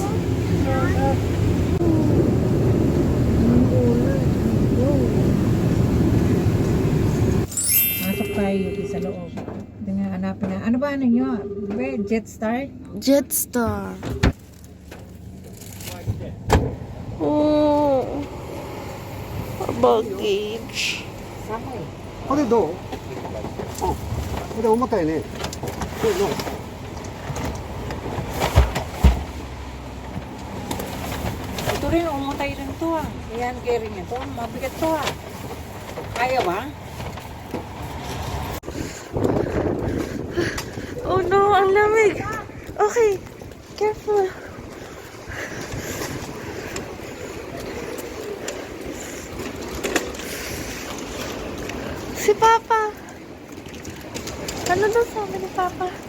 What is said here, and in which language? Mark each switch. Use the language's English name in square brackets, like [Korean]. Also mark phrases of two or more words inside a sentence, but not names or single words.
[Filipino] Masok tayo sa loob. Tingnan, hanapin na. Ano ba ano nyo? Jetstar? Jetstar. Oh. Baggage. [Japanese] これどう？これ重たいね。これどう？ [Filipino] Ito rin, umutay rin to ah. Ayan, carry niya to. Mabigat to ah. Kaya ba? [English] Oh no, [Filipino] ang lamig. [English] Okay, careful. [Filipino] Si Papa. Ano daw sabi ni Papa?